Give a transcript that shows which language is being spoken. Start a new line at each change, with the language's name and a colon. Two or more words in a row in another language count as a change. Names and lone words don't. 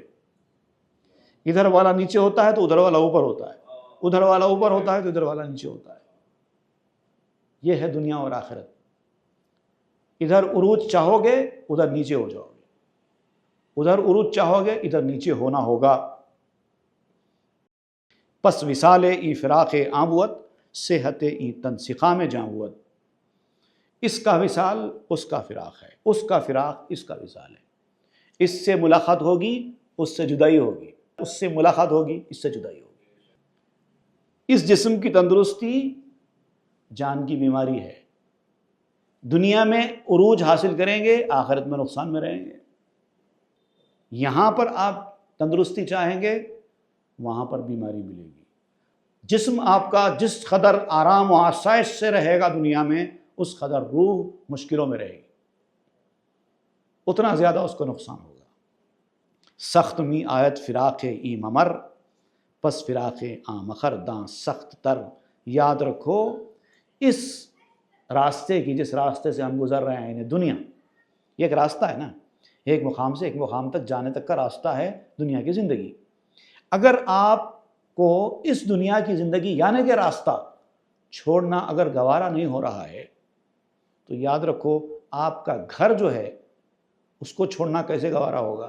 Urdu: ادھر والا نیچے ہوتا ہے تو ادھر والا اوپر ہوتا ہے، ادھر والا اوپر ہوتا ہے تو ادھر والا نیچے ہوتا ہے. یہ ہے دنیا اور آخرت. ادھر عروج چاہو گے ادھر نیچے ہو جاؤ گے، ادھر عروج چاہو گے ادھر نیچے ہونا ہوگا.
Persian: پس وصال ای فراق آبوت، صحت ای تنسخا میں جاوت.
Urdu: اس کا وصال اس کا فراق ہے، اس کا فراق اس کا وصال ہے. اس سے ملاقات ہوگی اس سے جدائی ہوگی، اس سے ملاقات ہوگی اس سے جدائی ہوگی. اس جسم کی تندرستی جان کی بیماری ہے. دنیا میں عروج حاصل کریں گے، آخرت میں نقصان میں رہیں گے. یہاں پر آپ تندرستی چاہیں گے، وہاں پر بیماری ملے گی. جسم آپ کا جس قدر آرام و آسائش سے رہے گا دنیا میں، اس قدر روح مشکلوں میں رہے گی، اتنا زیادہ اس کو نقصان ہوگا.
Persian: سخت می آیت فراق ای ممر، پس فراق آمخر داں سخت تر.
Urdu: یاد رکھو اس راستے کی، جس راستے سے ہم گزر رہے ہیں، یعنی دنیا، یہ ایک راستہ ہے نا، ایک مقام سے ایک مقام تک جانے تک کا راستہ ہے دنیا کی زندگی. اگر آپ کو اس دنیا کی زندگی یعنی کہ راستہ چھوڑنا اگر گوارا نہیں ہو رہا ہے تو یاد رکھو آپ کا گھر جو ہے اس کو چھوڑنا کیسے گوارا ہوگا.